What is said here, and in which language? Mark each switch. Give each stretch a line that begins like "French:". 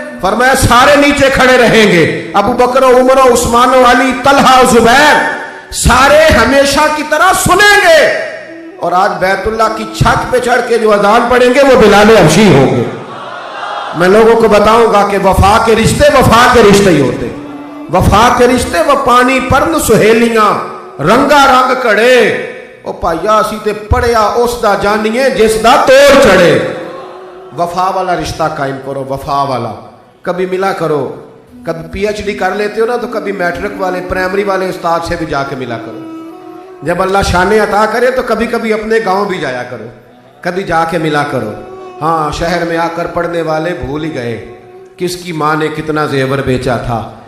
Urdu: فرمایا سارے نیچے کھڑے رہیں گے ابو بکر و عمر و عثمان و علی طلحہ و زبیر سارے ہمیشہ کی طرح سنیں گے اور آج بیت اللہ کی چھت پہ چڑھ کے جو اذان پڑھیں گے وہ بلال حبشی ہوں گے. میں لوگوں کو بتاؤں گا کہ وفا کے رشتے ہی ہوتے.
Punjabi: وفا کے رشتے وہ پانی پرن سہیلیاں رنگا رنگ کڑے او پائیا اسی تے پڑھیا اس دا جانیے جس دا توڑ چڑھے.
Urdu: وفا والا رشتہ قائم کرو. وفا والا کبھی ملا کرو. کبھی پی ایچ ڈی کر لیتے ہو نا تو کبھی میٹرک والے پرائمری والے استاد سے بھی جا کے ملا کرو. جب اللہ شان عطا کرے تو کبھی کبھی اپنے گاؤں بھی جایا کرو. کبھی جا کے ملا کرو. ہاں شہر میں آ کر پڑھنے والے بھول ہی گئے کس کی ماں نے کتنا زیور بیچا تھا.